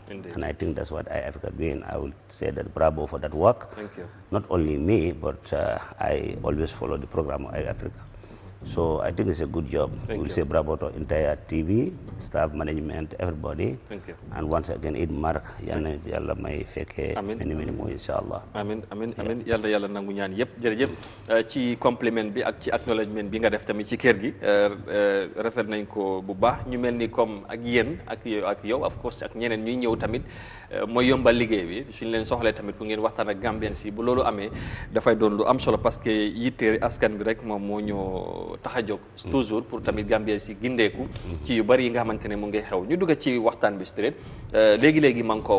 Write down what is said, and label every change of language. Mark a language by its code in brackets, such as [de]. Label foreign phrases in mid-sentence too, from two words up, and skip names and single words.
[en] Indeed. And I think that's what Eyeafrica doing. I will say that bravo for that work. Thank you. Not only me, but I always follow the program of Eyeafrica. So I think it's a good job. Thank We'll you. say bravo to entire TV, staff, management, everybody. Thank you. And once again, [ar] Eid Mubarak. [wo] Yalla may fekke Amin. [en] many more, inshallah. [wo] amin amin amin yàlla nangu ñaan yëpp jërëjëf ci compliment bi ak ci acknowledgement bi nga def tamit ci kër gi rafet nañ ko bu baax ñu mel ni comme ak yéen ak yow [en] of course [wo] ak ñeneen ñuy ñëw tamit mooy yombal liggéey bi suñ leen soxlee tamit pour ngeen waxtaan ak Gambien si bu loolu amee dafay doon lu am solo [fr] parce que [wo] yitte askan bi rek moom moo ñoo tax a jóg toujours pour tamit Gambien si gindeeku ci yu bari yi nga xamante ne mu ngi xew ñu dugg ci waxtaan bi straight léegi-léegi ma ngi koo